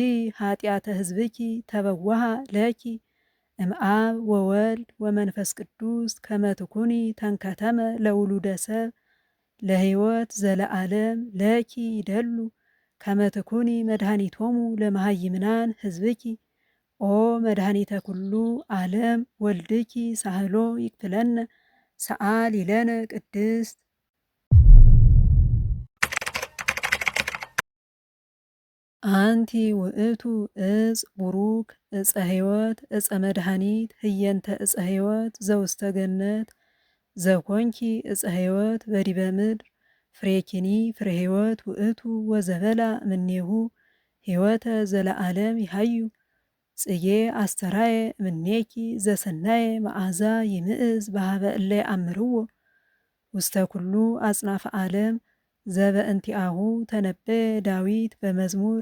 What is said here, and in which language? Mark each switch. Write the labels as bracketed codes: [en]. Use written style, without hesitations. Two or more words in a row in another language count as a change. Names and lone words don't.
[gez] ኃጢአተ ህዝብኪ ተበዋሃ ለኪ እምአብ ወወልድ ወመንፈስ ቅዱስ ከመትኩኒ ተንከተመ ለውሉደ ሰብ ለህይወት ዘለዓለም ለኪ ይደሉ ከመትኩኒ መድኃኒቶሙ ለመሃይምናን ህዝብኪ ኦ መድኃኒተ ኩሉ ዓለም ወልድኪ ሳህሎ ይክፍለነ ሰአሊ ለነ ቅድስት አንቲ ውእቱ እፅ ቡሩክ እፀ ሕይወት እፀ መድኃኒት ህየንተ እፀ ሕይወት ዘውስተ ገነት ዘኮንኪ እፀ ሕይወት በዲበ ምድር ፍሬኪኒ ፍሬ ሕይወት ውእቱ ወዘበላ እምኔሁ ሕይወተ ዘለዓለም ይሃዩ ጽጌ አስተራየ እምኔኪ ዘሰናየ መዓዛ ይምእዝ በሃበ እለ ይአምርዎ ውስተ ኩሉ አጽናፈ ዓለም ዘበእንቲአሁ ተነበየ ዳዊት በመዝሙር